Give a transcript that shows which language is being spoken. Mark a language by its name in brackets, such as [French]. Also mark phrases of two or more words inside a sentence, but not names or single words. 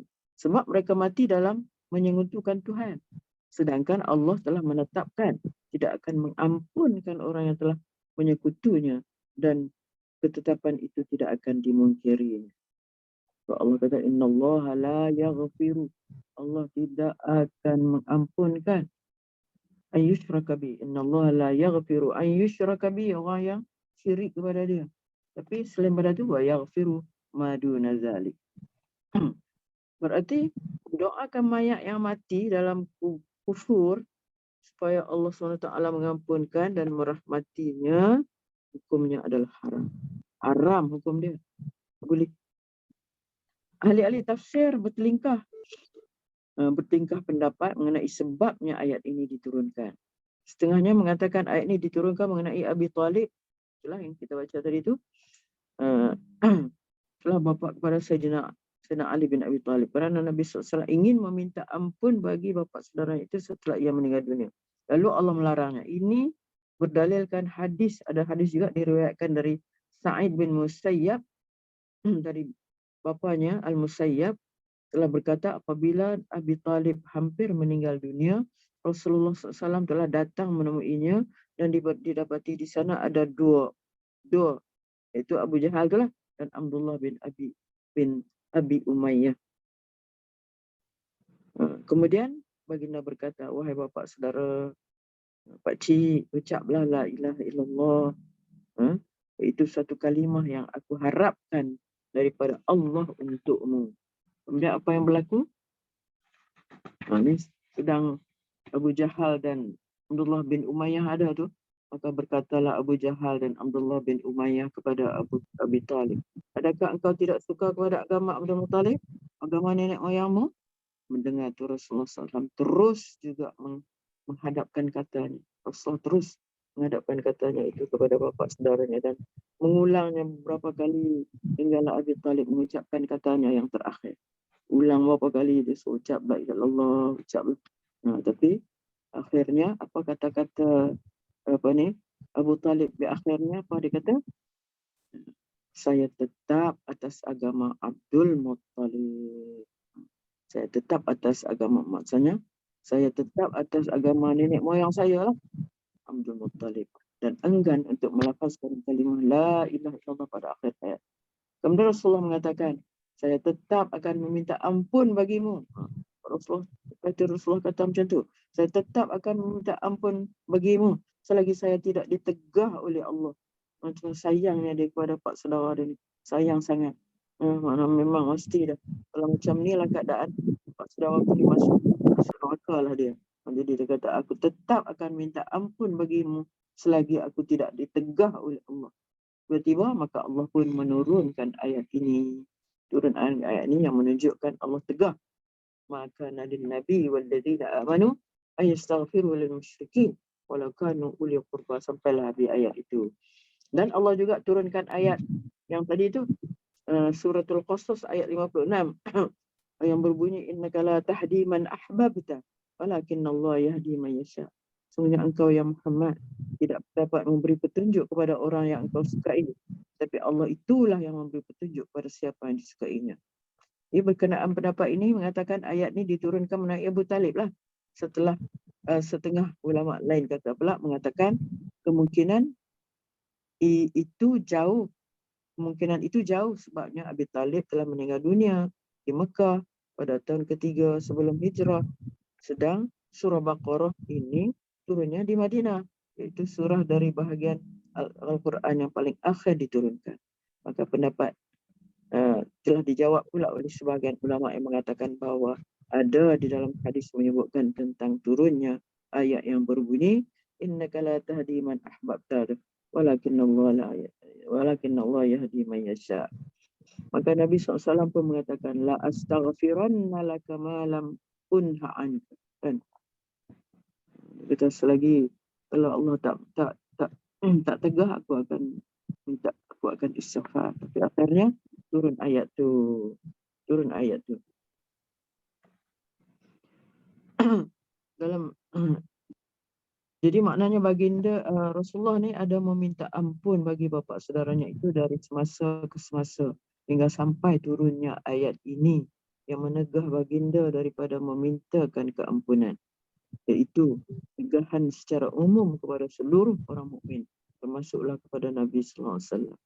[Malay] Sebab mereka mati dalam menyekutukan Tuhan. Sedangkan Allah telah menetapkan tidak akan mengampunkan orang yang telah menyekutunya, dan ketetapan itu tidak akan dimungkiri. Allah kata [Arabic] إن الله لا يغفر, [Malay] Allah tidak akan mengampunkan [Arabic] أن يشرك به. إن الله لا يغفر أن يشرك به, [Malay] orang yang syirik kepada dia. Tapi selain pada itu [Arabic] ويغفر ما دون ذلك. [Malay] Berarti doakan mayat yang mati dalam kufur supaya Allah SWT mengampunkan dan merahmatinya, hukumnya adalah haram. Haram hukum dia. Boleh. Ahli-ahli tafsir bertingkah pendapat mengenai sebabnya ayat ini diturunkan. Setengahnya mengatakan ayat ini diturunkan mengenai Abi Talib. Itulah yang kita baca tadi tu. Telah bapa kepada Sayyidina Ali bin Abi Talib. Kerana Nabi SAW ingin meminta ampun bagi bapa saudara itu setelah ia meninggal dunia. Lalu Allah melarangnya. Ini berdalilkan hadis. Ada hadis juga diriwayatkan dari Sa'id bin Musayyab, dari bapanya Al-Musayyab, telah berkata apabila Abi Talib hampir meninggal dunia, Rasulullah SAW telah datang menemuinya dan didapati di sana ada dua, iaitu Abu Jahal itulah dan Abdullah bin Abi Umayyah. Kemudian baginda berkata, wahai bapa saudara, pak cik, ucaplah [Arabic] لا إله إلا الله. [Malay] Itu satu kalimah yang aku harapkan daripada Allah untukmu. Kemudian apa yang berlaku? Ini sedang Abu Jahal dan Abdullah bin Umayyah ada tu. Maka berkatalah Abu Jahal dan Abdullah bin Umayyah kepada Abi Talib, adakah engkau tidak suka kepada agama Abdul Muttalib, agama nenek moyangmu? Mendengar tu Rasulullah SAW terus juga menghadapkan katanya. Rasulullah terus menghadapkan katanya itu kepada bapa saudaranya dan mengulangnya beberapa kali hinggalah Abi Talib mengucapkan katanya yang terakhir. Ulang beberapa kali dia ucap [Arabic] لا إله إلا الله, [Malay] ucap. Tapi akhirnya apa kata-kata Abu Talib di akhirnya apa dia kata? Saya tetap atas agama Abdul Muttalib. Saya tetap atas agama, maksudnya saya tetap atas agama nenek moyang saya lah, Abdul Muttalib, dan enggan untuk melafazkan kalimah [Arabic] لا إله إلا الله [Malay] pada akhir hayat. Kemudian Rasulullah mengatakan, saya tetap akan meminta ampun bagimu. Rasulullah kata macam tu, saya tetap akan meminta ampun bagimu selagi saya tidak ditegah oleh Allah. Macam sayangnya dia kepada pak saudara dia ni, sayang sangat. Mana memang mesti dah. Kalau macam ni lah keadaan, pak saudara aku ni masuk neraka lah dia. Jadi dia kata, aku tetap akan minta ampun bagimu selagi aku tidak ditegah oleh Allah. Tiba-tiba maka Allah pun menurunkan ayat ini. Turun ayat ini yang menunjukkan Allah tegah. Maka Nabi [Arabic] والذين آمنوا أن يستغفروا للمشركين ولو كانوا أولي قربى, [Malay] sampailah habis ayat itu. Dan Allah juga turunkan ayat yang tadi itu, suratul Qasas ayat 56 yang berbunyi [Arabic] إنك لا تهدي من أحببت ولكن الله يهدي من يشاء. [Malay] Sungguhnya engkau ya Muhammad tidak dapat memberi petunjuk kepada orang yang engkau sukai, tapi Allah itulah yang memberi petunjuk kepada siapa yang disukainya. Berkenaan pendapat ini mengatakan ayat ini diturunkan menaiki Abu Talib lah. Setelah setengah ulama lain kata pula mengatakan kemungkinan itu jauh sebabnya Abi Talib telah meninggal dunia di Mekah pada tahun ketiga sebelum hijrah. Sedang surah Baqarah ini turunnya di Madinah, iaitu surah dari bahagian Al-Quran yang paling akhir diturunkan. Maka pendapat telah dijawab pula oleh sebahagian ulama yang mengatakan bahawa ada di dalam hadis menyebutkan tentang turunnya ayat yang berbunyi [Arabic] إنك لا تهدي من أحببت ولكن الله يهدي من يشاء. [Malay] Maka Nabi SAW pun mengatakan [Arabic] لأستغفرن لك ما لم أنه عنك. [Malay] Kan? Kata selagi kalau Allah tak tegah aku akan istighfar. Tapi akhirnya turun ayat tu. Dalam jadi maknanya baginda Rasulullah ni ada meminta ampun bagi bapa saudaranya itu dari semasa ke semasa hingga sampai turunnya ayat ini yang menegah baginda daripada memintakan keampunan, iaitu tegahan secara umum kepada seluruh orang mukmin, termasuklah kepada Nabi [Arabic] صلى الله عليه وسلم.